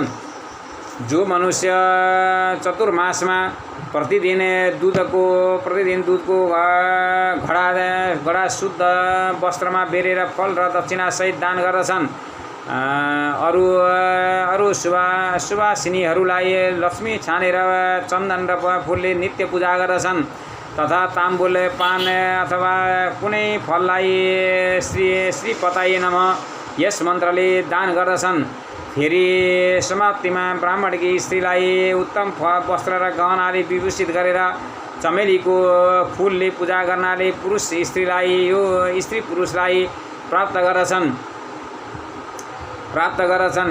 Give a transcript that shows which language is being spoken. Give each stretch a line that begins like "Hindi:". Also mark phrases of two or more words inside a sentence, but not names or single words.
Nepali: जो मनुष्य चतुर्मासमा प्रतिदिन दुधको घडा शुद्ध वस्त्रमा बेरेर फल र दक्षिणा सहित दान गर्दछन्। अरू सुवासिनीहरूलाई लक्ष्मी छानेर चन्दन र फुलले नित्य पूजा गर्दछन् तथा ताम्बुल, पान अथवा कुनै फललाई
Sanskrit: श्री पताये नमः
Nepali: यस मन्त्रले दान गर्दछन्। फेरि समाप्तिमा ब्राह्मणकी स्त्रीलाई उत्तम वस्त्र र गहनाले विभूषित गरेर चमेलीको फुलले पूजा गर्नाले स्त्री पुरुषलाई प्राप्त गर्दछन्।